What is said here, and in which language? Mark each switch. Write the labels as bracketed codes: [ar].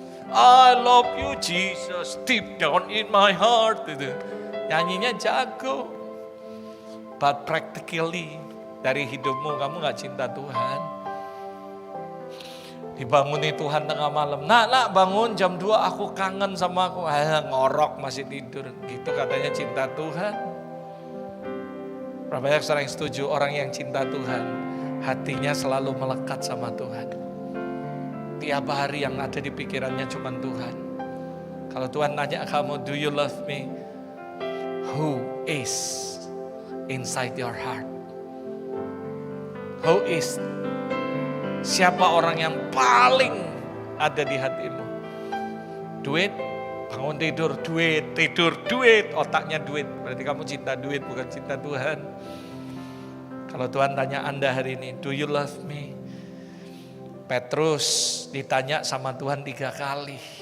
[en] I love you Jesus, deep down in my heart. [id] Gitu. Nyanyinya jago. [en] But practically, [id] dari hidupmu kamu gak cinta Tuhan. Dibangunin Tuhan tengah malam. Nak bangun jam 2 aku kangen sama aku. Ngorok masih tidur. Gitu katanya cinta Tuhan. Berapa banyak orang yang setuju orang yang cinta Tuhan. Hatinya selalu melekat sama Tuhan. Tiap hari yang ada di pikirannya cuma Tuhan. Kalau Tuhan nanya kamu, [en] do you love me? Who is inside your heart? Who is? [id] Siapa orang yang paling ada di hatimu? Duit, bangun tidur, duit, tidur, duit, otaknya duit. Berarti kamu cinta duit, bukan cinta Tuhan. Kalau Tuhan tanya Anda hari ini, [en] do you love me? [id] Petrus ditanya sama Tuhan 3 kali.